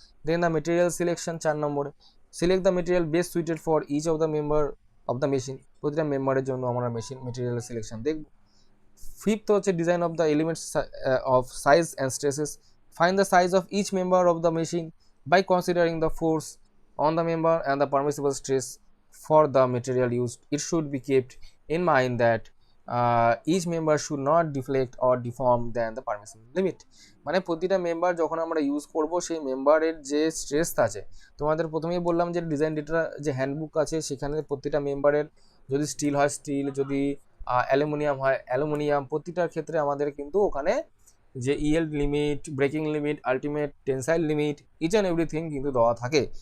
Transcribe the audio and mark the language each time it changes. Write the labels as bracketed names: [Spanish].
[English] then the material selection 4 নম্বরে, select the material best suited for each of the member of the machine, [Bangla] প্রতিটা মেম্বারের জন্য আমরা material selection দেখব। [English] fifth [Bangla] হচ্ছে [English] Design of the elements of size and stresses, find the size of each member of the machine by considering the force on the member and the permissible stress for the material used. It should be kept in mind that each member should not deflect or deform than the permissible limit. [Bangla] মানে প্রতিটা member যখন আমরা use করব সেই মেম্বারের যে stress আছে, তোমাদের প্রথমেই বললাম যে ডিজাইন ডেটা যে হ্যান্ডবুক আছে সেখানে প্রতিটা মেম্বারের, যদি স্টিল হয় স্টিল, যদি অ্যালুমিনিয়াম হয় অ্যালুমিনিয়াম, প্রতিটার ক্ষেত্রে আমাদের কিন্তু ওখানে যে yield limit, breaking limit, ultimate tensile limit, [English] each and everything [Bangla] কিন্তু দেওয়া থাকে।